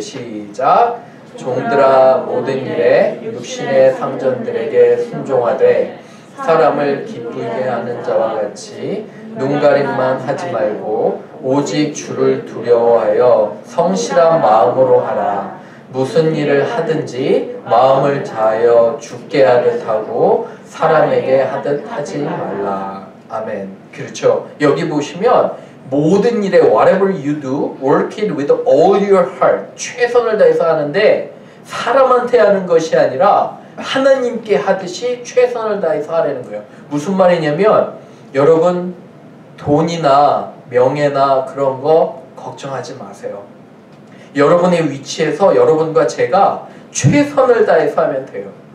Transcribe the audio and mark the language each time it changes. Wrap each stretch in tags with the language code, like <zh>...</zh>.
<ko>시작. 종들아, 모든 일에 육신의 상전들에게 순종하되 사람을 기쁘게 하는 자와 같이 눈가림만 하지 말고 오직 주를 두려워하여 성실한 마음으로 하라. 무슨 일을 하든지 마음을 다하여 주께 하듯 하고 사람에게 하듯 하지 말라. 아멘. 그렇죠. 여기 보시면 모든 일에</ko> <en>whatever you do, work it with all your heart.</en> <ko>최선을 다해서 하는데 사람한테 하는 것이 아니라 하나님께 하듯이 최선을 다해서 하라는 거예요. 무슨 말이냐면 여러분, 돈이나 명예나 그런 거 걱정하지 마세요. 여러분의 위치에서 여러분과 제가 최선을 다해서 하면 돼요.</ko>